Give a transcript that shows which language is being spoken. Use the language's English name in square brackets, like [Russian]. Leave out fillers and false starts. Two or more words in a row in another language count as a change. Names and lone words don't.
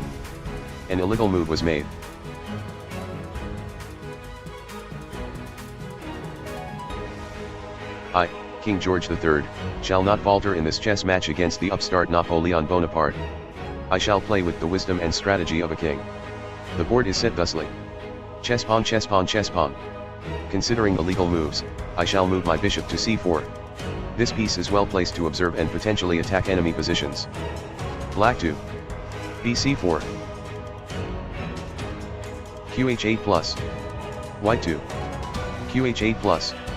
[English] An illegal move was made. I, King George III, shall not falter in this chess match against the upstart Napoleon Bonaparte. I shall play with the wisdom and strategy of a king. The board is set thusly. Chess pawn, chess pawn, chess pawn. Considering the legal moves, I shall move my bishop to C4. This piece is well placed to observe and potentially attack enemy positions. Black 2. BC4. QH8 plus. White 2. QH8 plus.